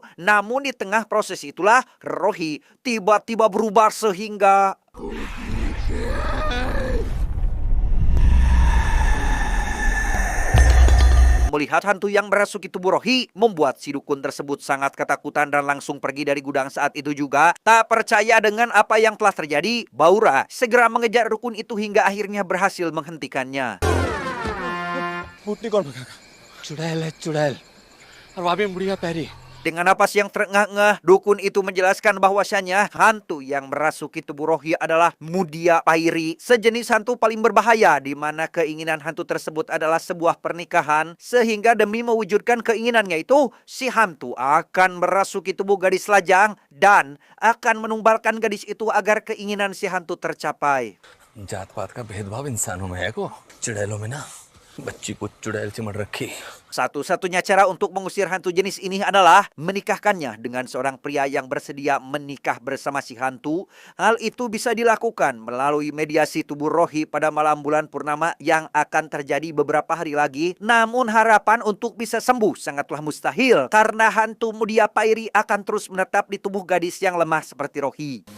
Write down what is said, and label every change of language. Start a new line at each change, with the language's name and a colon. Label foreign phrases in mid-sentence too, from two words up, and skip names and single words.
Indonesian: Namun di tengah proses itulah, Rohi tiba-tiba berubah sehingga melihat hantu yang merasuki tubuh Rohi membuat si dukun tersebut sangat ketakutan dan langsung pergi dari gudang saat itu juga. Tak percaya dengan apa yang telah terjadi, Baura segera mengejar dukun itu hingga akhirnya berhasil menghentikannya.
Hindi: फूटनी कौन भगाएगा चुड़ैल है चुड़ैल और वाबी बुढ़िया पैरी
Indonesian: Dengan napas yang terengah-engah, dukun itu menjelaskan bahwasannya hantu yang merasuki tubuh Rohi adalah Mudia Pairi, sejenis hantu paling berbahaya di mana keinginan hantu tersebut adalah sebuah pernikahan, sehingga demi mewujudkan keinginannya itu, si hantu akan merasuki tubuh gadis lajang dan akan menumbalkan gadis itu agar keinginan si hantu tercapai.
Hindi: जात पात का भेदभाव इंसानों में है को चुड़ैलों में ना बच्ची को चुड़ैल चिमड़ रखी।
Indonesian: Satu-satunya cara untuk mengusir hantu jenis ini adalah menikahkannya dengan seorang pria yang bersedia menikah bersama si hantu. Hal itu bisa dilakukan melalui mediasi tubuh Rohi pada malam bulan purnama yang akan terjadi beberapa hari lagi. Namun harapan untuk bisa sembuh sangatlah mustahil karena hantu Mudia Pairi akan terus menetap di tubuh gadis yang lemah seperti Rohi.